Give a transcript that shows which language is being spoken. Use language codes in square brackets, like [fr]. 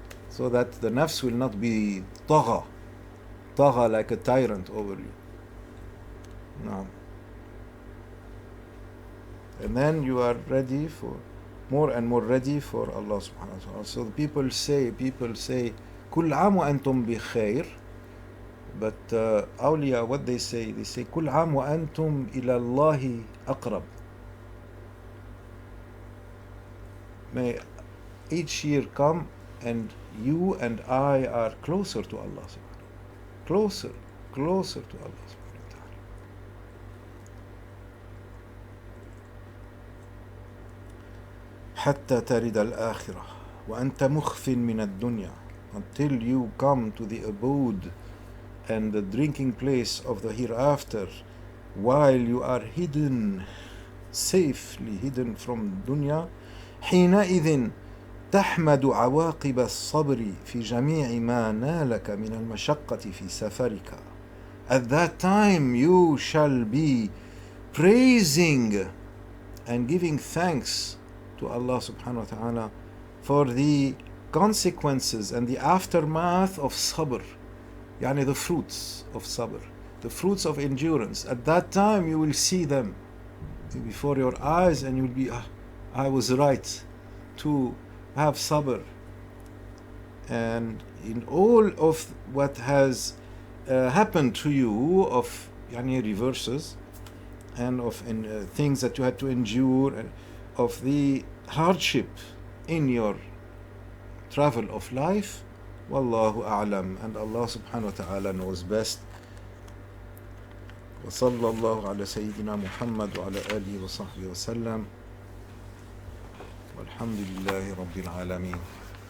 [en] So that the nafs will not be tagha like a tyrant over you. No. And then you are ready for more and more ready for Allah subhanahu wa ta'ala. So the people say, [ar] كل عام وأنتم بخير. [en] But awliya, what they say [ar] كل عام وأنتم إلى الله أقرب. [en] May each year come and you and I are closer to Allah subhanahu wa ta'ala. Closer to Allah subhanahu wa ta'ala. [ar] حتى ترد الآخرة وأنت مخف من الدنيا, [en] until you come to the abode and the drinking place of the hereafter while you are hidden, safely hidden from dunya. [ar] حينئذ تحمد عواقب الصبر في جميع ما نالك من المشقة في سفرك. [en] At that time you shall be praising and giving thanks to Allah subhanahu wa ta'ala for the consequences and the aftermath of sabr, yani the fruits of sabr, the fruits of endurance. At that time you will see them before your eyes and you will be, I was right to have sabr. And in all of what has happened to you of yani reverses and of things that you had to endure, and of the hardship in your travel of life, wallahu a'lam, and Allah subhanahu wa ta'ala knows best. [ar] وصلى الله على سيدنا محمد وعلى آله وصحبه وسلم والحمد لله رب العالمين.